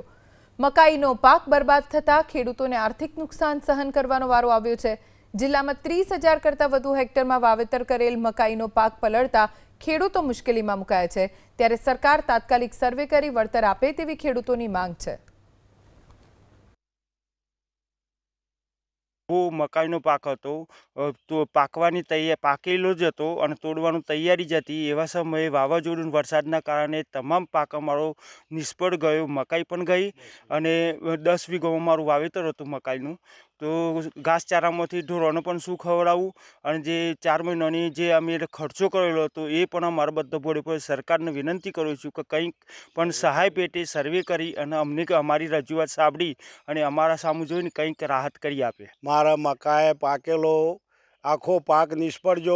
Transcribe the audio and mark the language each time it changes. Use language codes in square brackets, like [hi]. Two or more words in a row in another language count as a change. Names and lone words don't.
[gu] મકાઈનો પાક બરબાદ થતા ખેડૂતોને આર્થિક નુકસાન સહન કરવાનો વારો આવ્યો છે। જિલ્લામાં 30,000 કરતાં વધુ હેક્ટરમાં વાવેતર કરેલ મકાઈનો પાક પલળતા ખેડૂતો મુશ્કેલીમાં મુકાયા છે। ત્યારે સરકાર તાત્કાલિક સર્વે કરી વળતર આપે તેવી ખેડૂતોની માંગ છે। વો મકાઈનો પાક હતો તો પાકવાની પાકેલો જ હતો અને તોડવાની તૈયારી જ હતી। એવા સમયે વાવાઝોડું વરસાદના કારણે તમામ પાક અમારો નિષ્ફળ ગયો। મકાઈ પણ ગઈ અને 10 વીઘામાં મારું વાવેતર હતું મકાઈનું। તો ઘાસચારામાંથી ઢોરોને પણ શું ખવડાવવું અને જે 4 મહિનાની જે અમે ખર્ચો કરેલો હતો એ પણ અમારો બધો ભોળી પડ્યો। સરકારને વિનંતી કરું છું કે કંઈક પણ સહાય પેટે સર્વે કરી અને અમને અમારી રજૂઆત સાંભળી અને અમારા સામું જોઈને કંઈક રાહત કરી આપે। મારા મકાઈ પાકેલો આખો પાક નિષ્ફળ ગયો।